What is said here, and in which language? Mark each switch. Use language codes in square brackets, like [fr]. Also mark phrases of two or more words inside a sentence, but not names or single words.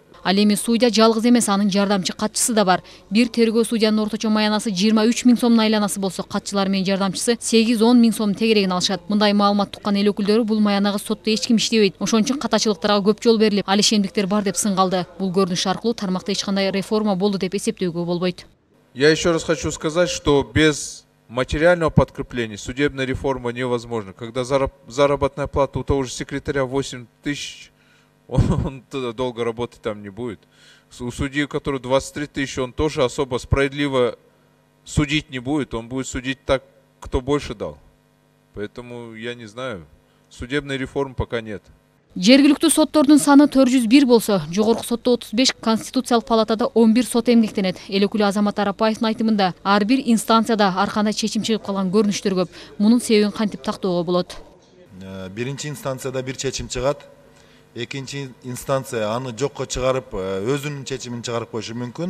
[ky] Ал эми судья жалгыз эмес, анын жардамчы катчысы да бар. Бир тергөө судьянын орточо маянасы 23 миң сомдун айланасы болсо, катчылар менен жардамчысы 8-10 миң сомдун тегерегин алышат. Мындай маалымат туккан эл өкүлдөрү бул маянага сотто эч ким иштебейт. Ошон үчүн катачылыктарга көп жол берилип, ал ишемдиктер бар деп сынгалды. Бул көрүнүш аркылуу тармакта эч кандай реформа болду деп эсептөөгө болбойт. [ru] Я еще раз хочу сказать, что без материального подкрепления судебная реформа невозможна. Когда заработная плата у того же секретаря 8 тысяч, он долго работать там не будет. У судьи, у которого 23 тысячи, он тоже особо справедливо судить не будет. Он будет судить так, кто больше дал. Поэтому я не знаю. Судебной реформы пока нет. [ky] Жергиликтүү соттордун саны 401 болсо, жогорку сотто 35, Конституциялык палатада 11 сот эмгектенет. Эл өкүлү Азамат Арапаевдин айтымында, ар бир инстанцияда ар кандай чечим чыгып калган көрүнүштөр көп. Мунун себебин кантип тактоого болот? Биринчи инстанцияда бир чечим чыгат, экинчи инстанция аны жокко чыгарып, өзүнүн чечимин чыгарып коюшу мүмкүн.